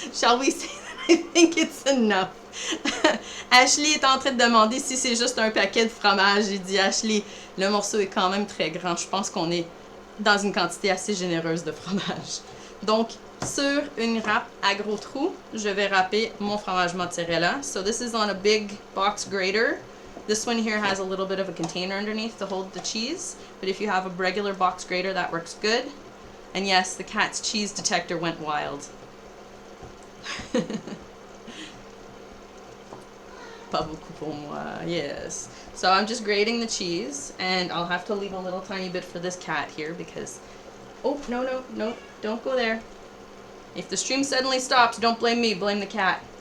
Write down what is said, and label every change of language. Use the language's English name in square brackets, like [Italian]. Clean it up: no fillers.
[English] Shall we say that I think it's enough? [French] Ashley est en train de demander si c'est juste un paquet de fromage. J'ai dit, Ashley, le morceau est quand même très grand. Je pense qu'on est dans une quantité assez généreuse de fromage. Donc, sur une râpe à gros trous, je vais râper mon fromage mozzarella. [English] So this is on a big box grater. This one here has a little bit of a container underneath to hold the cheese. But if you have a regular box grater, that works good. And yes, the cat's cheese detector went wild. [French] Pas beaucoup pour moi, yes. [English] So I'm just grating the cheese, and I'll have to leave a little tiny bit for this cat here because... Oh, no, don't go there. If the stream suddenly stops, don't blame me, blame the cat.